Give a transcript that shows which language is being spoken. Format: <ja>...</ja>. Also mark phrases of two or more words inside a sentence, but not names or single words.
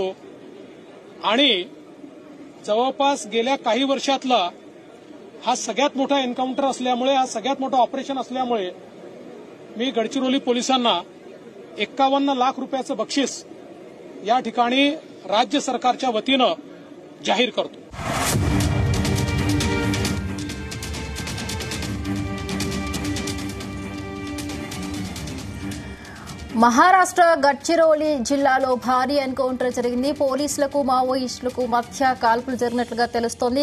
<mr>आणि जवळपास गेल्या काही वर्षातला हा सगळ्यात मोठा एन्काउंटर असल्यामुळे, हा सगळ्यात मोठा ऑपरेशन असल्यामुळे मी गडचिरोली पोलिसांना 51 लाख रुपयाचं बक्षीस या ठिकाणी राज्य सरकारच्या वतीनं जाहीर करतो.</mr> <te>మహారాష్ట్ర గడ్చిరోలి జిల్లాలో భారీ ఎన్కౌంటర్ జరిగింది. పోలీసులకు మావోయిస్టులకు మధ్య కాల్పులు జరిగినట్లుగా తెలుస్తోంది.</te>